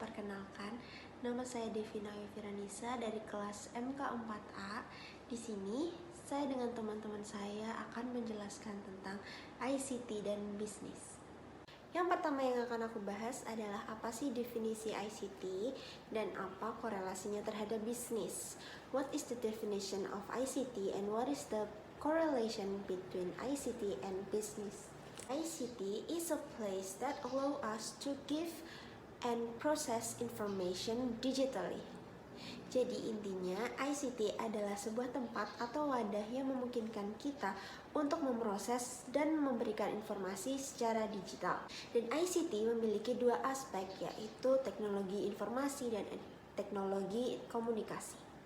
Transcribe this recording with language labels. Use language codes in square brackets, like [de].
[id] Perkenalkan, nama saya Devina Yofiranisa dari kelas MK4A. Di sini, saya dengan teman-teman saya akan menjelaskan tentang ICT dan bisnis. Yang pertama yang akan aku bahas adalah apa sih definisi ICT dan apa korelasinya terhadap bisnis. [en] What is the definition of ICT and what is the correlation between ICT and business? ICT is a place that allow us to give and process information digitally. [id] Jadi intinya ICT adalah sebuah tempat atau wadah yang memungkinkan kita untuk memproses dan memberikan informasi secara digital. Dan ICT memiliki dua aspek, yaitu teknologi informasi dan teknologi komunikasi.